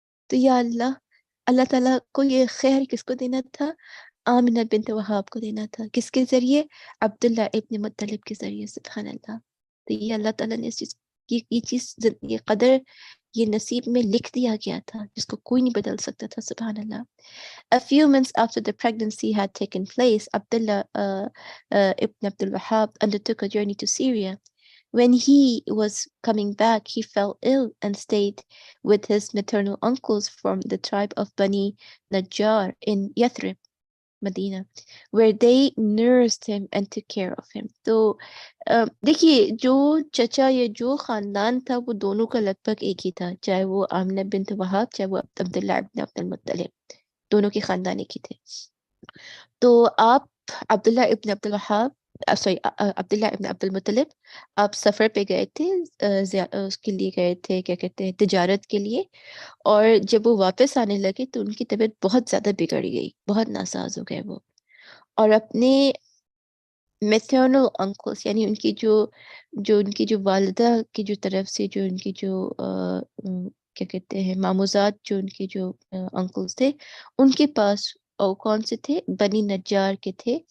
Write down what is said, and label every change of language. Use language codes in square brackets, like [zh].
[ur] تو یا اللہ تعالیٰ کو یہ خیر کس کو دینا تھا؟ آمنہ بنت وہاب کو دینا تھا. کس کے ذریعے؟ عبداللہ ابن مطلب کے ذریعے. سبحان اللہ. تو یہ اللہ تعالیٰ نے یہ چیز، یہ قدر، یہ نصیب میں لکھ دیا گیا تھا جس کو کوئی نہیں بدل سکتا تھا. سبحان اللہ. [en] A few months after the pregnancy had taken place, Abdullah ibn Abdul Wahab undertook a journey to Syria. When he was coming back, he fell ill and stayed with his maternal uncles from the tribe of Bani Najjar in Yathrib, Medina, where they nursed him and took care of him. [ur] تو دیکھیے جو چچا یا جو خاندان تھا وہ دونوں کا لگ بھگ ایک ہی تھا، چاہے وہ آمنہ بنت وہاب چاہے وہ عبداللہ ابن عبد المطلب، دونوں کے خاندان ایک ہی تھے. تو آپ عبداللہ ابن عبد الوہاب سوری عبداللہ ابن عبد المطلب آپ سفر پہ گئے تھے، اس کے لیے گئے تھے، کیا کہتے ہیں، تجارت کے لیے، اور جب وہ واپس آنے لگے تو ان کی طبیعت بہت زیادہ بگڑ گئی، بہت ناساز ہو گئے وہ، اور اپنے [en] maternal uncles [ur] یعنی ان کی ان کی جو والدہ کی جو طرف سے جو ان کی جو کیا کہتے ہیں ماموزات، جو ان کے جو انکلس تھے، ان کے پاس کون سے تھے؟ بنی نجار کے تھے.